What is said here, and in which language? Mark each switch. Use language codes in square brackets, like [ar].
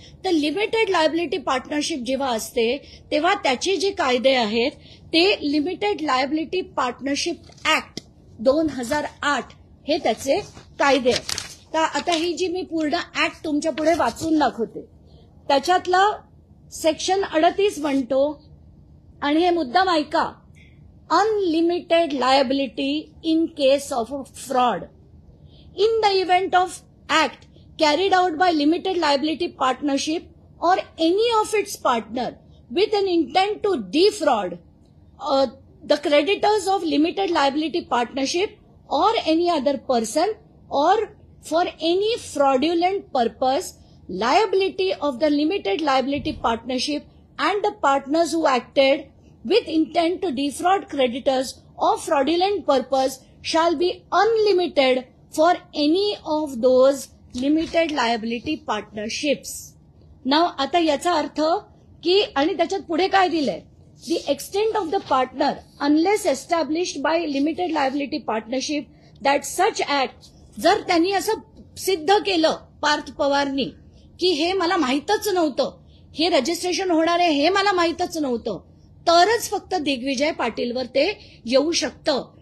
[mr] तर limited liability partnership जेव्हा असते तेव्हा त्याचे जे कायदे आहेत ते लिमिटेड लायबिलिटी पार्टनरशिप ऍक्ट 2008 हे त्याचे कायदे आहेत. तर आता ही जी मी पूर्ण ऍक्ट तुमच्या पुढे वाचून दाखवते त्याच्यातला सेक्शन 38 म्हणतो, आणि हे मुद्दाम ऐका, [en] Unlimited liability in case of a fraud. In the event of act carried out by limited liability partnership or any of its partner with an intent to defraud the creditors of limited liability partnership or any other person, or for any fraudulent purpose, liability of the limited liability partnership and the partners who acted with intent to defraud creditors of fraudulent purpose shall be unlimited for any of those limited liability partnerships. Now [mr] आता याचा अर्थ की, आणि त्याच्यात पुढे काय दिलंय, [en] the extent of the partner unless established by limited liability partnership that such act, [mr] जर त्यांनी असं सिद्ध केलं पार्थ पवारनी की हे मला माहीतच नव्हतं, हे रजिस्ट्रेशन होणार आहे हे मला माहीतच नव्हतं, तरच फक्त दिग्विजय पाटीलवर ते येऊ शकतं.